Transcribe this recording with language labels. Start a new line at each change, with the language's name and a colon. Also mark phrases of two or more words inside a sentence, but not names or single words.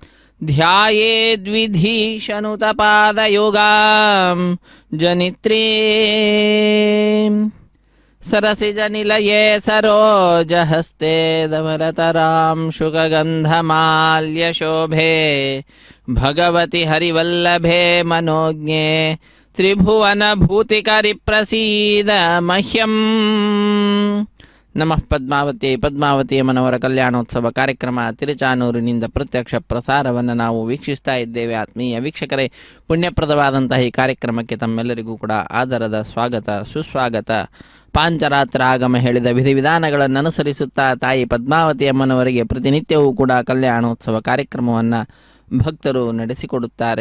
Sanskrit: ध्यायेद्विधीशनुतपादयुगां जनित्रीं सरसिजनिलये सरोजहस्ते धवलतरां शुकगन्धमाल्यशोभे भगवति हरिवल्लभे मनोज्ञे त्रिभुवनभूतिकरिप्रसीद मह्यम्. ನಮಃ ಪದ್ಮಾವತಿ.
Kannada: ಪದ್ಮಾವತಿಯ ಮನವರ ಕಲ್ಯಾಣೋತ್ಸವ ಕಾರ್ಯಕ್ರಮ ತಿರುಚಾನೂರಿನಿಂದ ಪ್ರತ್ಯಕ್ಷ ಪ್ರಸಾರವನ್ನು ನಾವು ವೀಕ್ಷಿಸ್ತಾ ಇದ್ದೇವೆ. ಆತ್ಮೀಯ ವೀಕ್ಷಕರೇ, ಪುಣ್ಯಪ್ರದವಾದಂತಹ ಈ ಕಾರ್ಯಕ್ರಮಕ್ಕೆ ತಮ್ಮೆಲ್ಲರಿಗೂ ಕೂಡ ಆದರದ ಸ್ವಾಗತ ಸುಸ್ವಾಗತ. ಪಾಂಚರಾತ್ರ ಆಗಮ ಹೇಳಿದ ವಿಧಿವಿಧಾನಗಳನ್ನು ಅನುಸರಿಸುತ್ತಾ ತಾಯಿ ಪದ್ಮಾವತಿ ಅಮ್ಮನವರಿಗೆ ಪ್ರತಿನಿತ್ಯವೂ ಕೂಡ ಕಲ್ಯಾಣೋತ್ಸವ ಕಾರ್ಯಕ್ರಮವನ್ನು ಭಕ್ತರು ನಡೆಸಿಕೊಡುತ್ತಾರೆ.